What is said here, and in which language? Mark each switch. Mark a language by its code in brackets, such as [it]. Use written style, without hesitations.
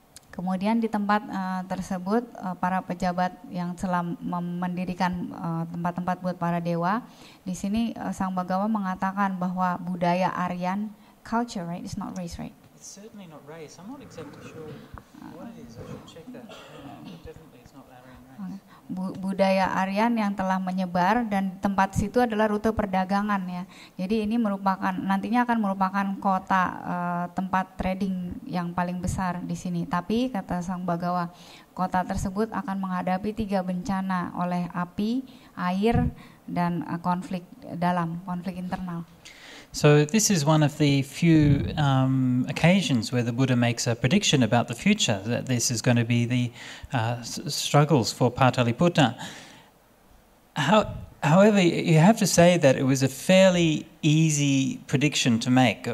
[id] Kemudian di tempat tersebut para pejabat yang telah mendirikan tempat-tempat buat para dewa, di sini Sang Bhagawa mengatakan bahwa budaya Aryan, [en] culture, right? It's not race, right? It's certainly not race. I'm not exactly sure what it is. I should check that. Definitely it's not Aryan race. [id] Budaya Aryan yang telah menyebar dan tempat situ adalah rute perdagangan ya. Jadi ini nantinya akan merupakan kota tempat trading yang paling besar di sini. Tapi kata Sang Bhagawa, kota tersebut akan menghadapi 3 bencana oleh api, air, dan konflik internal. [en] So this is one of the few occasions where the Buddha makes a prediction about the future, that this is going to be the struggles for Pataliputta. However, you have to say that it was a fairly easy prediction to make.